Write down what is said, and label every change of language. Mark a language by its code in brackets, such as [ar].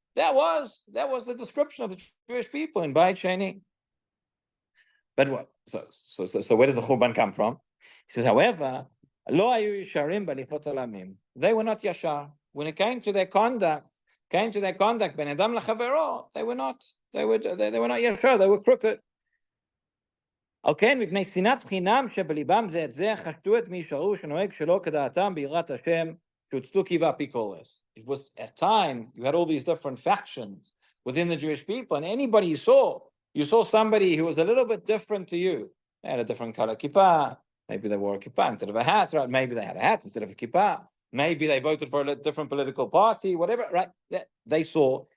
[en] That was the description of the Jewish people in Beit Sheni. But what? So where does the Churban come from? He says, however, [he] Lo Hayu Yesharim B'Lifot Olamim. [en] They were not Yashar. When it came to their conduct, Ben Adam L'Chavero, they were not Yashar. They were crooked. Okay, [he] מפני שנאת חינם שבליבם זה את זה, חשדו את מי שראו שנוהג שלא כדעתם ביראת השם. [en] It was at time you had all these different factions within the Jewish people, and anybody you saw somebody who was a little bit different to you. They had a different color kippah. Maybe they wore a kippah instead of a hat, right? Maybe they had a hat instead of a kippah. Maybe they voted for a different political party, whatever, right? They saw